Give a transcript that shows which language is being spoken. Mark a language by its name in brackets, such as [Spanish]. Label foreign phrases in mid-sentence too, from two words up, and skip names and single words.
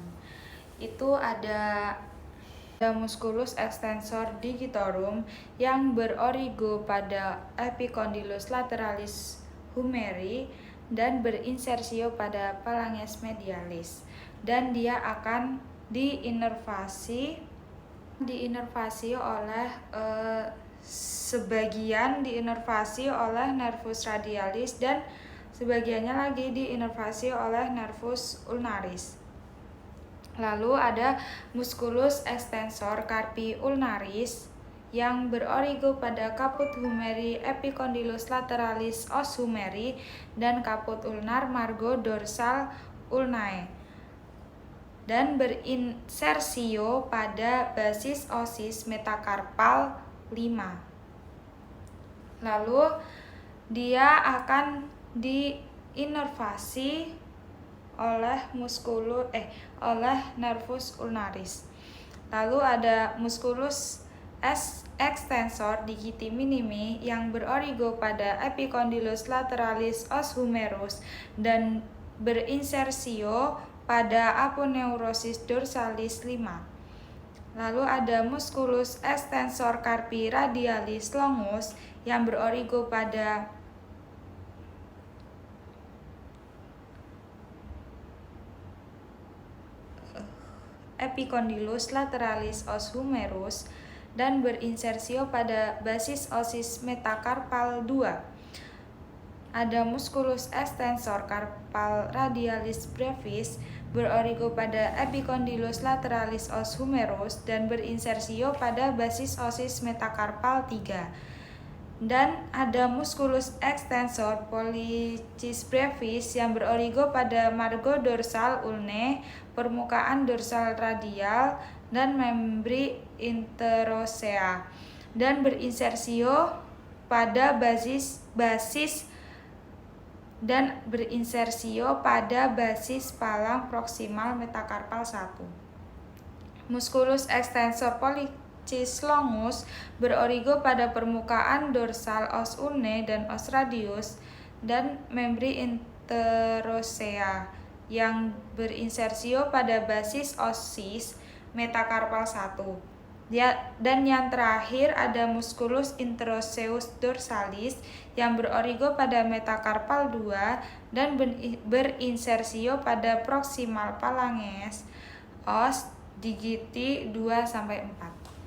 [Indonesian] Itu ada musculus extensor digitorum yang berorigo pada epicondylus lateralis humeri dan berinsersio pada phalanges medialis, dan dia akan diinervasi oleh sebagian diinervasi oleh nervus radialis dan sebagiannya lagi diinervasi oleh nervus ulnaris. Lalu ada musculus extensor carpi ulnaris yang berorigo pada caput humeri epicondylus lateralis os humeri dan caput ulnar margo dorsal ulnae, dan berinsersio pada basis osis metakarpal 5. Lalu dia akan diinervasi oleh nervus ulnaris. Lalu ada musculus extensor digiti minimi yang berorigo pada epicondylus lateralis os humerus dan berinsersio pada aponeurosis dorsalis 5. Lalu ada musculus extensor carpi radialis longus yang berorigo pada epicondylus lateralis os humerus dan berinsersio pada basis osis metakarpal 2. Ada musculus extensor carpal radialis brevis berorigo pada epicondylus lateralis os humerus dan berinsersio pada basis osis metakarpal 3. Dan ada musculus extensor pollicis brevis yang berorigo pada margo dorsal ulnae, permukaan dorsal radial, dan membri interosea, dan berinsersio pada basis palang proksimal metakarpal 1. Musculus extensor pollicis longus berorigo pada permukaan dorsal os ulnae dan os radius dan membri interosea yang berinsersio pada basis osis metakarpal 1. Dan yang terakhir ada musculus interoseus dorsalis yang berorigo pada metakarpal 2 dan berinsersio pada proksimal phalanges os digiti 2-4.